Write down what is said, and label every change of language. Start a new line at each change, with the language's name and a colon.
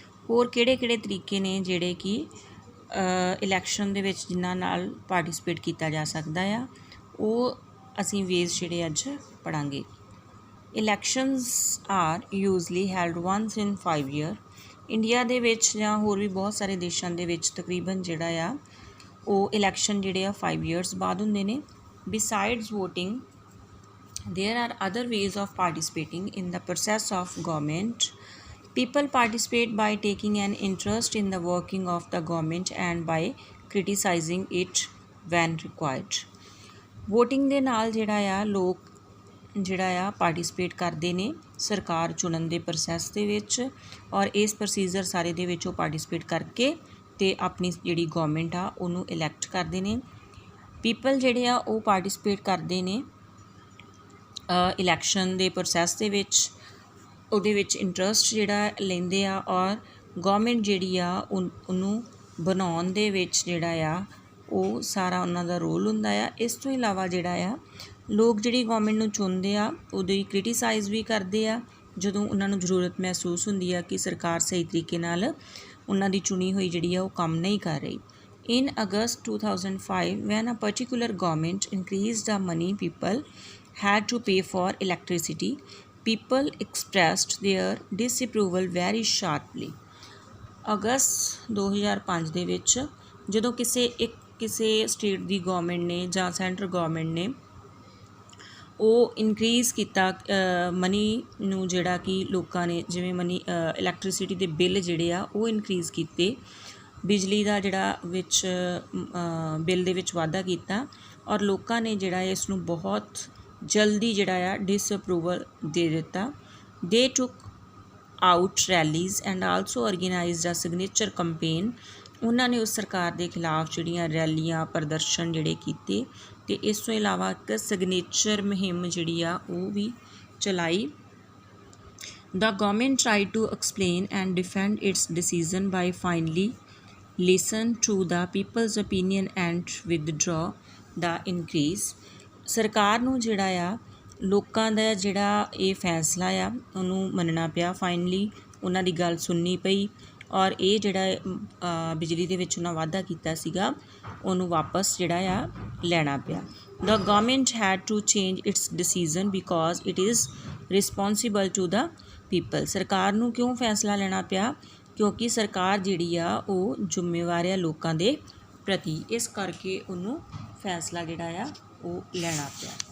Punjabi: ਹੋਰ ਕਿਹੜੇ ਤਰੀਕੇ ਨੇ ਜਿਹੜੇ ਕਿ ਇਲੈਕਸ਼ਨ ਦੇ ਵਿੱਚ ਜਿਨ੍ਹਾਂ ਨਾਲ ਪਾਰਟਿਸਿਪੇਟ ਕੀਤਾ ਜਾ ਸਕਦਾ ਆ, ਉਹ ਅਸੀਂ ਵੇਜ਼ ਜਿਹੜੇ ਅੱਜ ਪੜਾਂਗੇ।
English: Elections are usually held once in 5 year.
Punjabi: ਇੰਡੀਆ ਦੇ ਵਿੱਚ ਜਾਂ ਹੋਰ ਵੀ ਬਹੁਤ ਸਾਰੇ ਦੇਸ਼ਾਂ ਦੇ ਵਿੱਚ ਤਕਰੀਬਨ ਜਿਹੜਾ ਆ ਉਹ ਇਲੈਕਸ਼ਨ ਜਿਹੜੇ ਆ 5 ਈਅਰਸ ਬਾਅਦ ਹੁੰਦੇ ਨੇ।
English: Besides voting, there are other ways of participating in the process of government. People participate by taking an interest in the working of the government and by criticizing it when required.
Punjabi: Voting ਦੇ ਨਾਲ ਜਿਹੜਾ ਆ ਲੋਕ ਜਿਹੜਾ ਆ participate ਕਰਦੇ ਨੇ ਸਰਕਾਰ ਚੁਣਨ ਦੇ ਪ੍ਰੋਸੈਸ ਦੇ ਵਿੱਚ, ਔਰ ਇਸ ਪ੍ਰੋਸੀਜਰ ਸਾਰੇ ਦੇ ਵਿੱਚ ਉਹ ਪਾਰਟਿਸਿਪੇਟ ਕਰਕੇ ਤੇ ਆਪਣੀ ਜਿਹੜੀ ਗਵਰਨਮੈਂਟ ਆ ਉਹਨੂੰ ਇਲੈਕਟ ਕਰਦੇ ਨੇ। ਪੀਪਲ ਜਿਹੜੇ ਆ ਉਹ ਪਾਰਟਿਸਿਪੇਟ ਕਰਦੇ ਨੇ ਇਲੈਕਸ਼ਨ ਦੇ ਪ੍ਰੋਸੈਸ ਦੇ ਵਿੱਚ, ਉਹਦੇ ਵਿੱਚ ਇੰਟਰਸਟ ਜਿਹੜਾ ਲੈਂਦੇ ਆ, ਔਰ ਗਵਰਨਮੈਂਟ ਜਿਹੜੀ ਆ ਉਹਨੂੰ ਬਣਾਉਣ ਦੇ ਵਿੱਚ ਜਿਹੜਾ ਆ ਉਹ ਸਾਰਾ ਉਹਨਾਂ ਦਾ ਰੋਲ ਹੁੰਦਾ ਆ। ਇਸ ਤੋਂ ਇਲਾਵਾ ਜਿਹੜਾ ਆ ਲੋਕ ਜਿਹੜੀ ਗਵਰਨਮੈਂਟ ਨੂੰ ਚੁਣਦੇ ਆ ਉਹਦੀ ਕ੍ਰਿਟੀਸਾਈਜ਼ ਵੀ ਕਰਦੇ ਆ ਜਦੋਂ ਉਹਨਾਂ ਨੂੰ ਜ਼ਰੂਰਤ ਮਹਿਸੂਸ ਹੁੰਦੀ ਆ ਕਿ ਸਰਕਾਰ ਸਹੀ ਤਰੀਕੇ ਨਾਲ ਉਹਨਾਂ ਦੀ ਚੁਣੀ ਹੋਈ ਜਿਹੜੀ ਆ ਉਹ ਕੰਮ ਨਹੀਂ ਕਰ ਰਹੀ।
English: In August 2005, when a particular government increased the money people had to pay for electricity, people expressed their disapproval very sharply.
Punjabi: ਅਗਸਤ 2005 ਦੇ ਵਿੱਚ ਜਦੋਂ ਕਿਸੇ ਸਟੇਟ ਦੀ ਗਵਰਨਮੈਂਟ ਨੇ ਜਾਂ ਸੈਂਟਰ ਗਵਰਨਮੈਂਟ ਨੇ ਉਹ ਇਨਕਰੀਜ਼ ਕੀਤਾ ਮਨੀ ਨੂੰ, ਜਿਹੜਾ ਕਿ ਲੋਕਾਂ ਨੇ ਜਿਵੇਂ ਇਲੈਕਟ੍ਰੀਸਿਟੀ ਦੇ ਬਿੱਲ ਜਿਹੜੇ ਆ ਉਹ ਇਨਕਰੀਜ਼ ਕੀਤੇ, ਬਿਜਲੀ ਦਾ ਜਿਹੜਾ ਵਿੱਚ ਬਿੱਲ ਦੇ ਵਿੱਚ ਵਾਧਾ ਕੀਤਾ, ਔਰ ਲੋਕਾਂ ਨੇ ਜਿਹੜਾ ਇਸ ਨੂੰ ਬਹੁਤ ਜਲਦੀ ਜਿਹੜਾ ਆ ਡਿਸਅਪਰੂਵਲ ਦੇ ਦਿੱਤਾ।
English: They took out rallies and also organised a signature campaign.
Punjabi: ਉਹਨਾਂ ਨੇ ਉਸ ਸਰਕਾਰ ਦੇ ਖਿਲਾਫ ਜਿਹੜੀਆਂ ਰੈਲੀਆਂ ਪ੍ਰਦਰਸ਼ਨ ਜਿਹੜੇ ਕੀਤੇ, ਅਤੇ ਇਸ ਤੋਂ ਇਲਾਵਾ ਇੱਕ ਸਿਗਨੇਚਰ ਮੁਹਿੰਮ ਜਿਹੜੀ ਆ ਉਹ ਵੀ ਚਲਾਈ।
English: The government tried to explain and defend its decision by finally listen to the people's opinion and withdraw the increase.
Punjabi: ਸਰਕਾਰ ਨੂੰ ਜਿਹੜਾ ਆ ਲੋਕਾਂ ਦਾ ਜਿਹੜਾ ਇਹ ਫੈਸਲਾ ਆ ਉਹਨੂੰ ਮੰਨਣਾ ਪਿਆ। ਫਾਈਨਲੀ ਉਹਨਾਂ ਦੀ ਗੱਲ ਸੁਣਨੀ ਪਈ, ਔਰ ਇਹ ਜਿਹੜਾ ਬਿਜਲੀ ਦੇ ਵਿੱਚ ਉਹਨਾਂ ਵਾਧਾ ਕੀਤਾ ਸੀਗਾ ਉਹਨੂੰ ਵਾਪਸ ਜਿਹੜਾ ਆ ਲੈਣਾ ਪਿਆ।
English: The government had to change its decision because it is responsible to the people.
Punjabi: ਸਰਕਾਰ ਨੂੰ ਕਿਉਂ ਫੈਸਲਾ ਲੈਣਾ ਪਿਆ? ਕਿਉਂਕਿ ਸਰਕਾਰ ਜਿਹੜੀ ਆ ਉਹ ਜ਼ਿੰਮੇਵਾਰ ਆ ਲੋਕਾਂ ਦੇ ਪ੍ਰਤੀ, ਇਸ ਕਰਕੇ ਉਹਨੂੰ ਫੈਸਲਾ ਜਿਹੜਾ ਆ ਉਹ ਲੈਣਾ ਪਿਆ।